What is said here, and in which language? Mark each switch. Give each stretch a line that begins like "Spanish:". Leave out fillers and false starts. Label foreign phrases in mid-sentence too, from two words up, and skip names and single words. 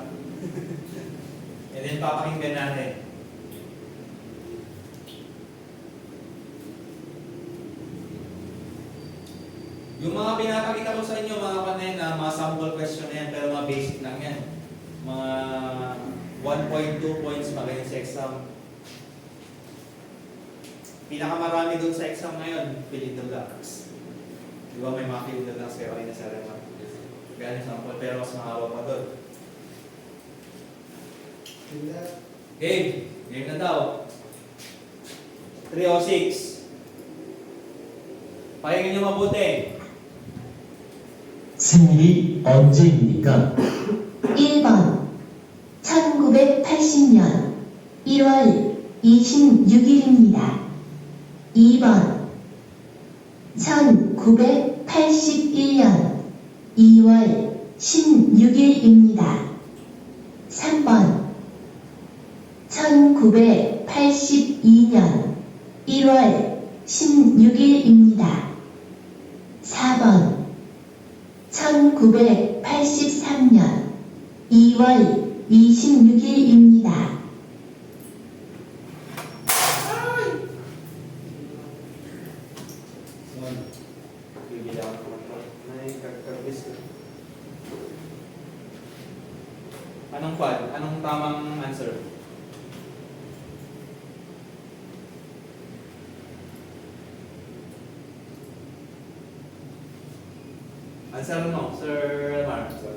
Filipino: And then papakinggan natin. Yung mga pinapakita ko sa inyo, mga kanay na mga
English: sample question
Filipino: na yan, pero mga basic lang yan. Mga 1.2 points pa kayo sa exam. Pinakamarami dun sa exam ngayon,
English: fill in the blanks.
Filipino: Di ba may mga
English: fill in the blanks
Filipino: kayo kanina sa Rema? Ganyan sample, pero mas mahaba pa dun. Game na daw. 306. Pakinggan nyo mabuti.
Korean: 생일이 언제입니까? 1번 1980년 1월 26일입니다. 2번 1981년 2월 16일입니다. 3번 1982년 1월 16일입니다. 4번 1983년 2월 26일입니다.
Filipino: Bibili ako ng control. Nagkakarbis ko. Anong quad? Anong tamang answer? Answer mo, Sir Mark.